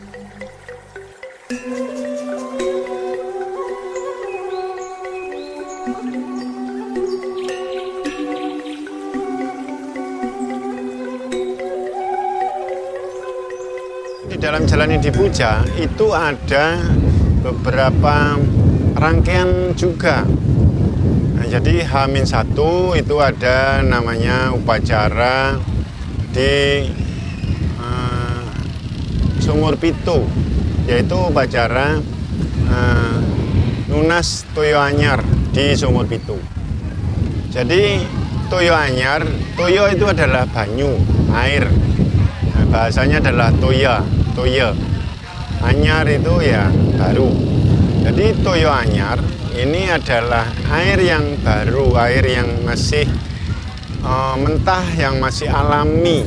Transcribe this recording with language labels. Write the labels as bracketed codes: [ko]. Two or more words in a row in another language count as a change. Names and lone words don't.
[id] Di dalam Jalani Dipuja itu ada beberapa rangkaian juga. Nah, jadi H-1 itu ada namanya upacara di Sumur Pitu, yaitu upacara Nunas Toyo Anyar di Sumur Pitu. Jadi Toyo Anyar, Toyo itu adalah banyu, air. Nah, bahasanya adalah Toya. Anyar itu ya baru. Jadi Toyo Anyar ini adalah air yang baru, air yang masih mentah, yang masih alami.